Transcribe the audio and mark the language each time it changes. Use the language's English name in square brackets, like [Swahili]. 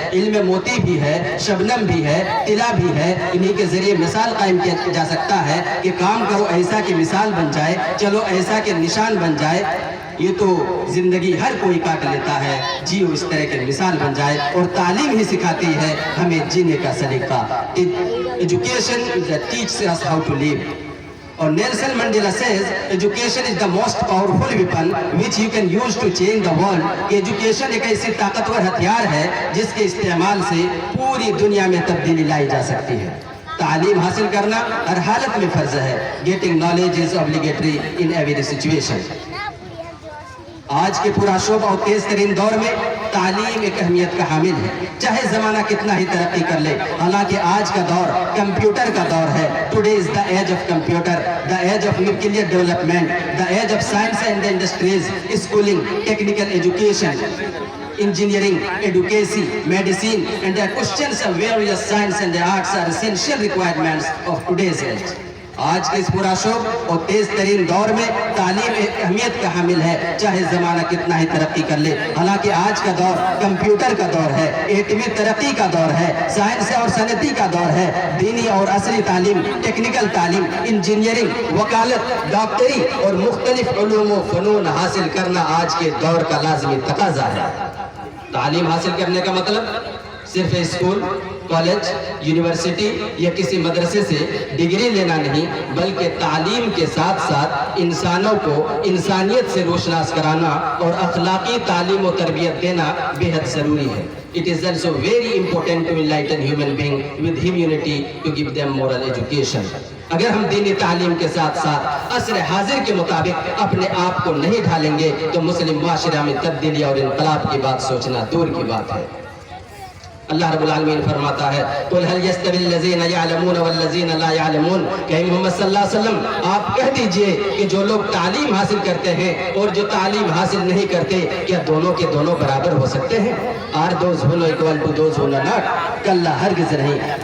[Urdu] علم موتی بھی ہے، شبنم بھی ہے، طلا بھی ہے. انہی کے ذریعے مثال قائم کیا جا سکتا ہے کہ کام کرو ایسا کہ مثال بن جائے، چلو ایسا کہ نشان بن جائے. یہ تو زندگی ہر کوئی کاٹ لیتا ہے، جیو اس طرح کے مثال بن جائے. اور تعلیم ہی سکھاتی ہے ہمیں جینے کا سلیقہ. [English] Education teaches us how to live. اور Nelson Mandela says education is the most powerful weapon which you can use to change the world. [Urdu] Education ایک ایسی طاقتور ہتھیار ہے جس کے استعمال سے پوری دنیا میں تبدیلی لائی جا سکتی ہے. تعلیم حاصل کرنا ہر حالت میں فرض ہے. [English] Getting knowledge is obligatory in every situation. [Urdu] آج کے پورا شعبہ اور تیز ترین دور میں تعلیم ایک اہمیت کا حامل ہے، چاہے زمانہ کتنا ہی ترقی کر لے. حالانکہ آج کا دور کمپیوٹر کا دور ہے. [English] Today is the age of computer, the age of nuclear development, the age of science and industries. Schooling, technical education, engineering, education, medicine, and the questions of various science and the arts are essential requirements of today's age. [Urdu] آج کے اس پورا شعب اور تیز ترین دور میں تعلیم ایک اہمیت کا حامل ہے، چاہے زمانہ کتنا ہی ترقی کر لے. حالانکہ آج کا دور کمپیوٹر کا دور ہے، ایٹمی ترقی کا دور ہے، سائنس اور صنعتی کا دور ہے. دینی اور عصری تعلیم، ٹیکنیکل تعلیم، انجینئرنگ، وکالت، ڈاکٹری اور مختلف علوم و فنون حاصل کرنا آج کے دور کا لازمی تقاضا ہے. تعلیم حاصل کرنے کا مطلب صرف اسکول، کالج، یونیورسٹی یا کسی مدرسے سے ڈگری لینا نہیں، بلکہ تعلیم کے ساتھ ساتھ انسانوں کو انسانیت سے روشناس کرانا اور اخلاقی تعلیم و تربیت دینا بہت ضروری ہے. [English] It is also very important to enlighten human being with humanity to give them moral education. [Urdu] اگر ہم دینی تعلیم کے ساتھ ساتھ عصر حاضر کے مطابق اپنے آپ کو نہیں ڈھالیں گے تو مسلم معاشرہ میں تبدیلی اور انقلاب کی بات سوچنا دور کی بات ہے. اللہ رب العالمین فرماتا ہے [Arabic] قُلْ هَلْ يَسْتَوِي الَّذِينَ يَعْلَمُونَ وَالَّذِينَ لَا يَعْلَمُونَ [Urdu] کہ محمد صلی اللہ علیہ وسلم آپ کہہ دیجئے کہ جو لوگ تعلیم حاصل کرتے ہیں اور جو تعلیم حاصل نہیں کرتے کیا دونوں کے دونوں برابر ہو سکتے ہیں؟ [English] Are those who know equal to those who know not؟ [Urdu] کلا ہرگز نہیں.